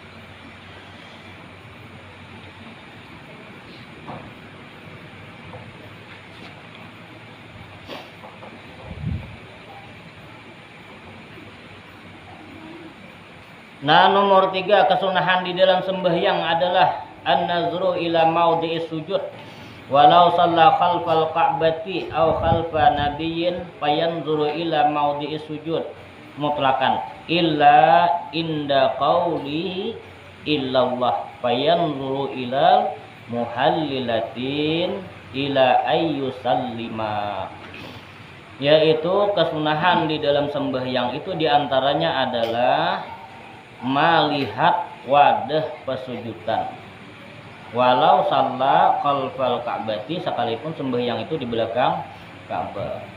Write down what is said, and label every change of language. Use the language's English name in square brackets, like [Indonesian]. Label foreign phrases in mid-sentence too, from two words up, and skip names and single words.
[Indonesian] Nah, nomor 3 kesunahan di dalam sembahyang adalah [Arabic] النظر إلى موضع السجود. ولو صلى خلف الكعبة أو خلف نبي فينظر إلى موضع السجود مطلقا إلا عند قول إلا الله فينظر إلى المهللة إلى أن يسلم. [Indonesian] Yaitu kesunahan di dalam sembahyang itu diantaranya adalah melihat wadah pesujudan. [Arabic] ولو صلى خلف الكعبة, [Indonesian] sekalipun sembahyang itu di belakang Ka'bah.